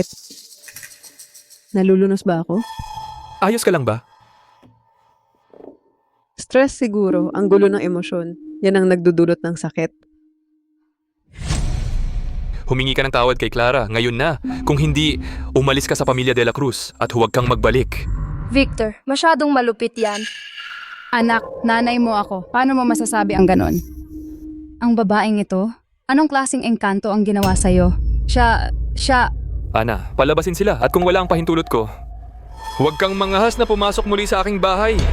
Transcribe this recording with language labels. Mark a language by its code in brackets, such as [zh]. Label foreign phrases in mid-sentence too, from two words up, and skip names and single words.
[tl] Nalulunos ba ako? Ayos ka lang ba? Stress siguro, ang gulo ng emosyon. Yan ang nagdudulot ng sakit. Humingi ka ng tawad kay Clara, ngayon na. Kung hindi, umalis ka sa pamilya de la Cruz at huwag kang magbalik. Victor, masyadong malupit yan. Anak, nanay mo ako. Paano mo masasabi ang ganon? Ang babaeng ito? Anong klaseng engkanto ang ginawa sa'yo? Siya... Ana, palabasin sila at kung wala ang pahintulot ko, huwag kang mangahas na pumasok muli sa aking bahay.